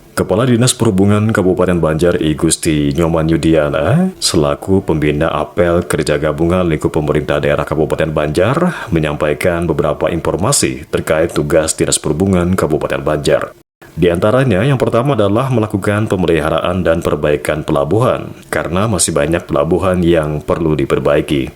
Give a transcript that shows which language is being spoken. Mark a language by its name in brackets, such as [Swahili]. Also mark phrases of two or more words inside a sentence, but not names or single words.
[Indonesian] Kepala Dinas Perhubungan Kabupaten Banjar I Gusti Nyoman Yudiana selaku pembina apel kerja gabungan lingkup pemerintah daerah Kabupaten Banjar menyampaikan beberapa informasi terkait tugas Dinas Perhubungan Kabupaten Banjar. Di antaranya yang pertama adalah melakukan pemeliharaan dan perbaikan pelabuhan karena masih banyak pelabuhan yang perlu diperbaiki.